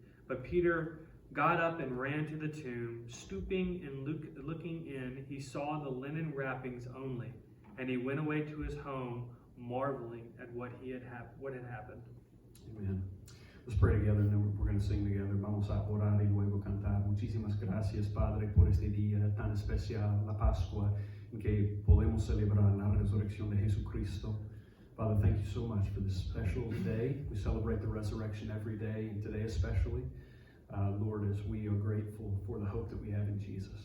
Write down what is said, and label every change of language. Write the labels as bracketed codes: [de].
[en] But Peter got up and ran to the tomb. Stooping and looking in, he saw the linen wrappings only, and he went away to his home, marveling at what had happened. Amen. Let's pray together and then we're going to sing together. [es] Vamos a orar y luego cantar. Muchísimas gracias, Padre, por este día tan especial, la Pascua, en que podemos celebrar la resurrección de Jesucristo. [en] Father, thank you so much for this special day. We celebrate the resurrection every day, and today especially. Lord, as we are grateful for the hope that we have in Jesus.